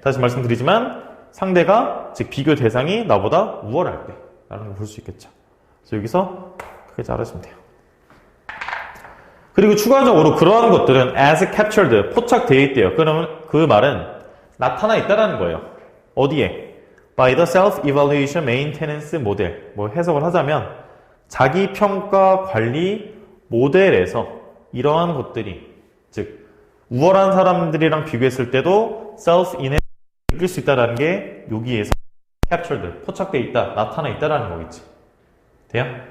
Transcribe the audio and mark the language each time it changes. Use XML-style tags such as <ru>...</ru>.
<ko>다시 말씀드리지만 상대가, 즉 비교 대상이 나보다 우월할 때 라는 걸 볼 수 있겠죠. 그래서 여기서 크게 자르시면 돼요. 그리고 추가적으로 그러한 것들은 as captured, 포착되어 있대요. 그러면 그 말은 나타나 있다는 거예요. 어디에?</ko> <en>by the self-evaluation maintenance model.</en> <ko>뭐 해석을 하자면 자기 평가 관리 모델에서 이러한 것들이 즉 우월한 사람들이랑 비교했을 때도 self-enhancement 느낄 수 있다는 게 여기에서 captured, 포착되어 있다, 나타나 있다라는 거겠지. 돼요?</ko>